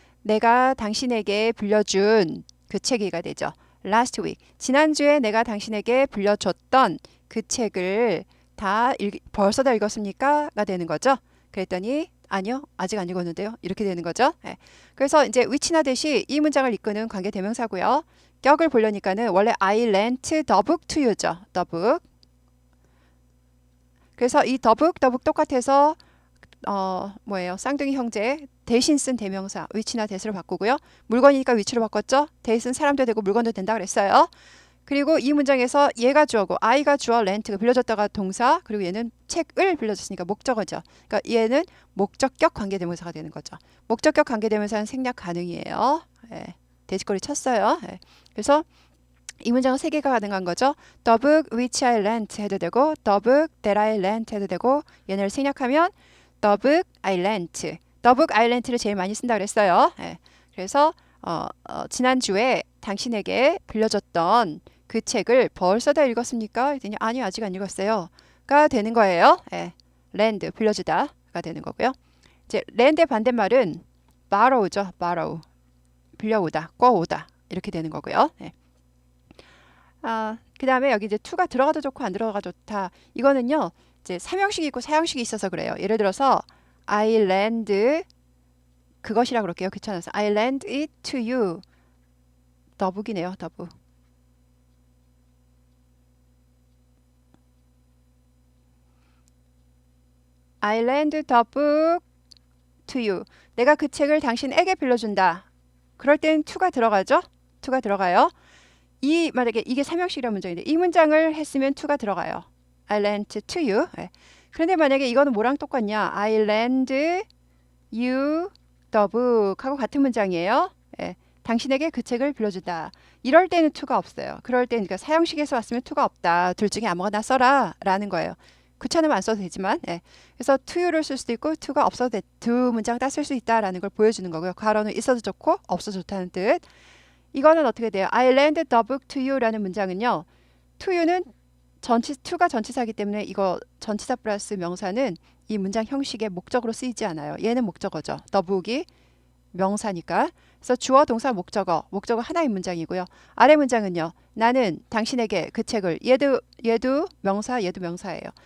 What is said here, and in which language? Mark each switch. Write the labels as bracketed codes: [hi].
[ko] 내가 당신에게 빌려준 그 책이가 되죠. [en] last week. [ko] 지난주에 내가 당신에게 빌려줬던 그 책을 벌써 다 읽었습니까? 가 되는 거죠. 그랬더니 아니요. 아직 안 읽었는데요. 이렇게 되는 거죠. 예. 그래서 이제 which나 대시 이 문장을 이끄는 관계 대명사고요. 격을 보려니까는 원래 [en] I lent the book to you죠. the book. [ko] 그래서 이 the book 똑같아서 뭐예요? 쌍둥이 형제 대신 쓴 대명사 which나 that으로 바꾸고요. 물건이니까 which로 바꿨죠. that은 사람도 되고 물건도 된다 그랬어요. 그리고 이 문장에서 얘가 주어고 I가 주어, rent가 빌려줬다가 동사, 그리고 얘는 책을 빌려줬으니까 목적어죠. 그러니까 얘는 목적격 관계대명사가 되는 거죠. 목적격 관계대명사는 생략 가능이에요. 예, 돼지꼬리 쳤어요. 예. 그래서 이 문장은 세 개가 가능한 거죠. [en] The book which I lent [ko] 해도 되고 [en] the book that I lent [ko] 해도 되고 얘네를 생략하면 [en] the book I lent. the book I lent [ko] 를 제일 많이 쓴다 그랬어요. 예. 그래서 지난주에 당신에게 빌려줬던 그 책을 벌써 다 읽었습니까? 그랬더니 아니요, 아직 안 읽었어요. 가 되는 거예요. 예. lend, 빌려주다가 되는 거고요. 이제 lend의 반대말은 borrow죠. borrow. 빌려오다, 꿔오다. 이렇게 되는 거고요. 예. 그 다음에 여기 이제 to가 들어가도 좋고 안 들어가도 좋다. 이거는요, 이제 삼형식이 있고 사형식이 있어서 그래요. 예를 들어서 I lend 그것이라 그럴게요. [en] 귀찮아서 I lend it to you. [ko] 더북이네요. 더북. [en] I lend the book to you. [ko] 내가 그 책을 당신에게 빌려준다. 그럴 땐 to가 들어가죠. to가 들어가요. 만약에 이게 삼형식이라는 문장인데 이 문장을 했으면 to가 들어가요. [en] I lent to you. 네. [ko] 그런데 만약에 이거는 뭐랑 똑같냐? [en] I lend you the book [ko] 하고 같은 문장이에요. 네. 당신에게 그 책을 빌려준다. 이럴 때는 to가 없어요. 그럴 때는 그러니까 사형식에서 왔으면 to가 없다. 둘 중에 아무거나 써라 라는 거예요. 귀찮으면 안 써도 되지만 예. 그래서 to you를 쓸 수도 있고 to가 없어도 돼. 두 문장 다 쓸 수 있다라는 걸 보여주는 거고요. 괄호는 있어도 좋고 없어도 좋다는 뜻. 이거는 어떻게 돼요? [en] I lend the book to you라는 문장은요. [ko] to you는 to가 전치사이기 때문에 이거 전치사 플러스 명사는 이 문장 형식의 목적으로 쓰이지 않아요. 얘는 목적어죠. the book이 명사니까. 그래서 주어, 동사, 목적어 하나의 문장이고요. 아래 문장은요. 나는 당신에게 그 책을 얘도 명사, 얘도 명사예요.